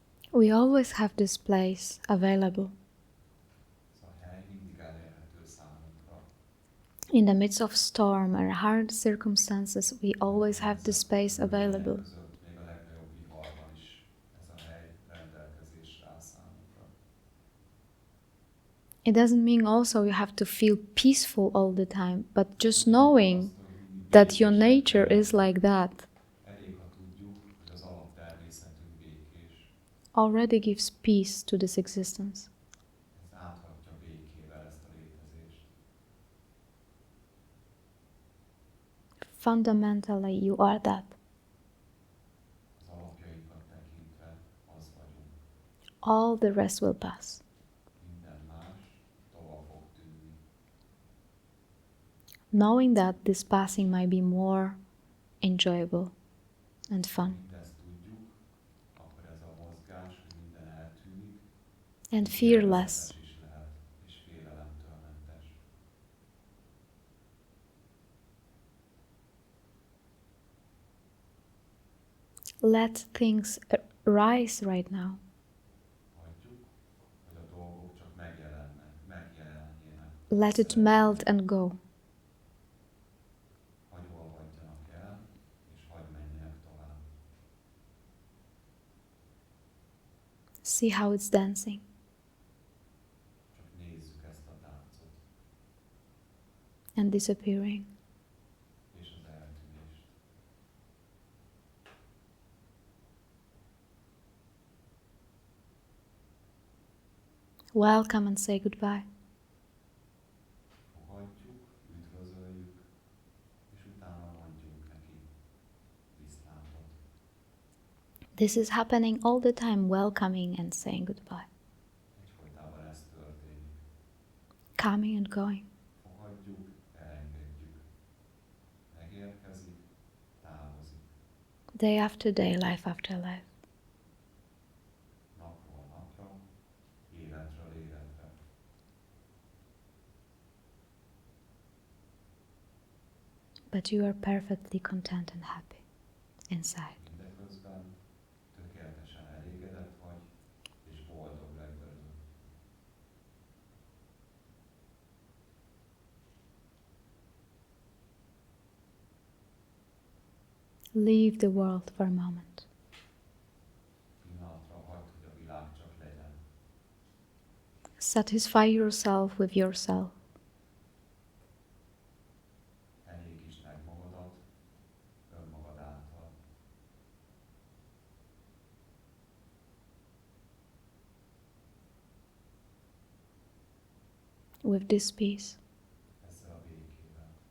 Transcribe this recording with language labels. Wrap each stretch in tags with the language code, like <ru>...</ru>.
<en>We always have this place available.</en> <hu>Ez a hely mindig elérhető számunkra.</hu> <en>In the midst of storm or hard circumstances, we always have this space available.</en> <hu>Között, még a legnagyobb viharban is ez a hely rendelkezésre áll számunkra.</hu> <en>It doesn't mean also you have to feel peaceful all the time, but just knowing that your nature is like that</en> <hu>Elég, ha tudjuk, hogy az alaptermészetünk békés.</hu> <en>already gives peace to this existence.</en> <hu>Ez áthatja békével ezt a létezést.</hu> <en>Fundamentally, you are that.</en> <hu>Az alapjaikat tekintve az vagyunk.</hu> <en>All the rest will pass.</en> <hu>Minden más tovább fog tűnni.</hu> <en>Knowing that this passing might be more enjoyable and fun</en> <hu>Mindezt tudjuk, akkor ez a mozgás, hogy minden eltűnik,</hu> <en>and fearless.</en> <hu>élvezetes is lehet, és félelemtől mentes.</hu> <en>Let things rise right now.</en> <hu>Hagyjuk, hogy a dolgok csak megjelenjenek.</hu> <en>Let it melt and go.</en> <hu>Hagy olvadjanak el, és hagy menjenek tovább.</hu> <en>See how it's dancing.</en> <hu>Csak nézzük ezt a táncot,</hu> <en>And disappearing.</en> <hu>és az eltűnést.</hu> <en>Welcome and say goodbye.</en> <hu>Fogadjuk, üdvözöljük, és utána mondjunk neki viszlátot.</hu> <en>This is happening all the time, welcoming and saying goodbye.</en> <hu>Egyfolytában ez történik.</hu> <en>Coming and going.</en> <hu>Fogadjuk, elengedjük. Megérkezik, távozik.</hu> <en>Day after day, life after life.</en> <hu>Napról napra, életről életre.</hu> <en>But you are perfectly content and happy inside.</en> <hu>Mindeközben tökéletesen elégedett vagy, és boldog vagy belül.</hu> <en>Leave the world for a moment.</en> <hu>Pillanatra hagyd, hogy a világ csak legyen.</hu> <en>Satisfy yourself with yourself.</en> <hu>Elégítsd meg magadat önmagad által.</hu> <en>With this peace.</en> <hu>Ezzel a békével.</hu>